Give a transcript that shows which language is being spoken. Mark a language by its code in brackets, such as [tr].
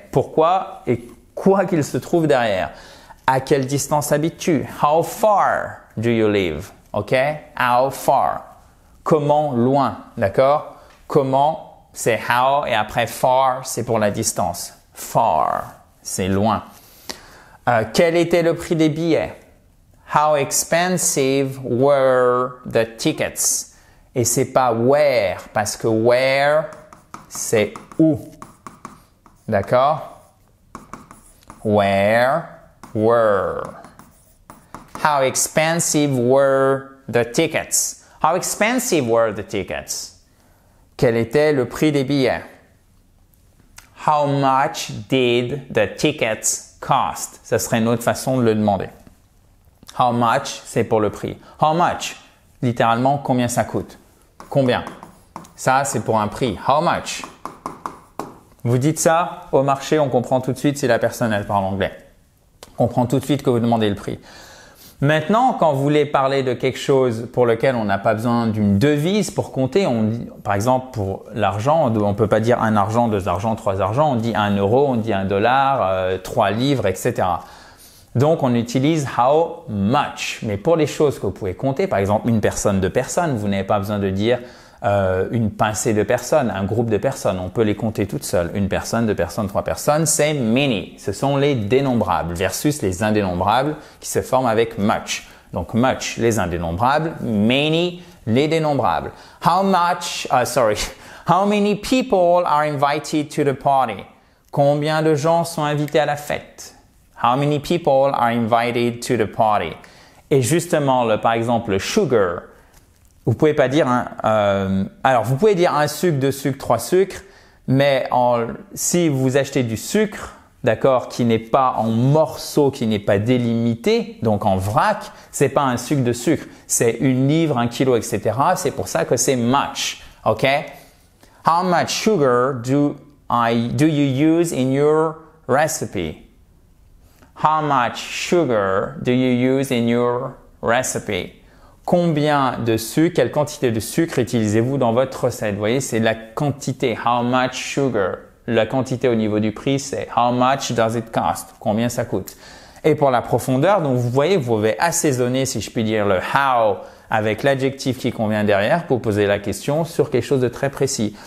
[fr] Pourquoi et quoi qu'il se trouve derrière. À quelle distance habites-tu? [en] How far do you live? OK? How far? [fr] Comment, loin, d'accord? Comment, c'est how et après far, c'est pour la distance. Far, c'est loin. Quel était le prix des billets? [en] How expensive were the tickets? [fr] Et c'est pas where, parce que where, c'est où. D'accord? [en] Where were. How expensive were the tickets? How expensive were the tickets? [fr] Quel était le prix des billets? [en] How much did the tickets cost? [fr] Ça serait une autre façon de le demander. How much, c'est pour le prix. How much? Littéralement, combien ça coûte? Combien? Ça, c'est pour un prix. How much? Vous dites ça au marché, on comprend tout de suite si la personne elle parle anglais. On comprend tout de suite que vous demandez le prix. Maintenant, quand vous voulez parler de quelque chose pour lequel on n'a pas besoin d'une devise pour compter, on dit, par exemple pour l'argent, on ne peut pas dire un argent, deux argents, trois argents, on dit 1 euro, on dit 1 dollar, 3 livres, etc. Donc, on utilise how much. Mais pour les choses que vous pouvez compter, par exemple une personne, deux personnes, vous n'avez pas besoin de dire une pincée de personnes, un groupe de personnes. On peut les compter toutes seules. Une personne, deux personnes, trois personnes, c'est many. Ce sont les dénombrables versus les indénombrables qui se forment avec much. Donc, much, les indénombrables, many, les dénombrables. [en] How many people are invited to the party? [fr] Combien de gens sont invités à la fête? [en] How many people are invited to the party? [fr] Et justement, par exemple, le sugar, vous pouvez pas dire alors vous pouvez dire un sucre, deux sucres, trois sucres, mais si vous achetez du sucre, d'accord, qui n'est pas en morceaux, qui n'est pas délimité, donc en vrac, c'est pas un sucre de sucre, c'est 1 livre, 1 kilo, etc. C'est pour ça que c'est much, ok? [en] How much sugar do you use in your recipe? How much sugar do you use in your recipe? [fr] Combien de sucre, quelle quantité de sucre utilisez-vous dans votre recette? Vous voyez, c'est la quantité. [en] How much sugar? [fr] La quantité au niveau du prix, c'est [en] how much does it cost? [fr] Combien ça coûte? Et pour la profondeur, donc vous voyez, vous pouvez assaisonner, si je puis dire, le how avec l'adjectif qui convient derrière pour poser la question sur quelque chose de très précis.